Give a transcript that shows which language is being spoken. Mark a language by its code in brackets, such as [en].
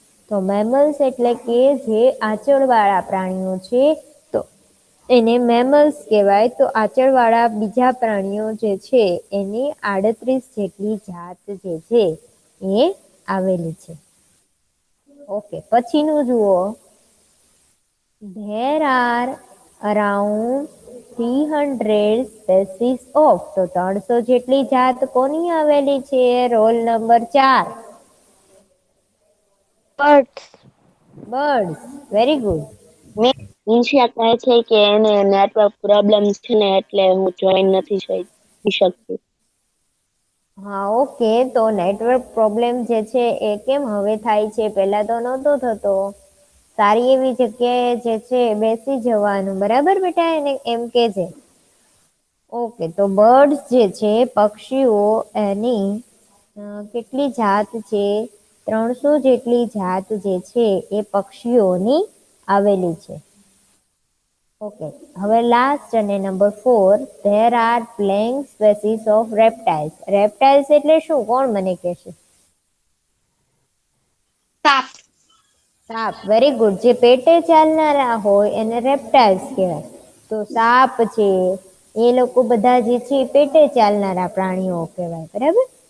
[gu] તો મેમલ્સ એટલે કે જે આંચળવાળા પ્રાણીઓ છે તો એને મેમલ્સ કહેવાય. તો આંચળવાળા બીજા પ્રાણીઓ જે છે એની 38 જેટલી જાત જે છે એ આવેલી છે. ઓકે, પછીનું જુઓ. [en] There are around 300 species of. [gu] તો 300 જેટલી જાત કોની આવેલી છે? Roll number 4. [en] Birds. Birds. Very good. [gu] Nisha કહે છે કે એને નેટવર્ક પ્રોબ્લેમ છે ને એટલે હું જોઈન નથી થઈ શકતી. હા, ઓકે. તો નેટવર્ક પ્રોબ્લેમ જે છે એ કેમ હવે થાય છે? પહેલા તો નહોતો થતો. સારી એવી જગ્યાએ જે છે બેસી જવાનું, બરાબર બેટા? એને એમ કે છે. ઓકે, તો બર્ડ્સ જે છે પક્ષીઓ એની કેટલી જાત છે? 300 જેટલી જાત જે છે એ પક્ષીઓની આવેલી છે. ઓકે, હવે લાસ્ટ અને number 4. [en] There are plenty species of reptiles. [gu] Reptiles એટલે શું? કોણ મને કહેશે? સાપ. [en] સાપ. Very good. [gu] જે પેટે ચાલનારા હોય એને રેપ્ટાઇલ્સ કહેવાય. તો સાપ છે એ લોકો બધા જે છે પેટે ચાલનારા પ્રાણીઓ કહેવાય, બરાબર?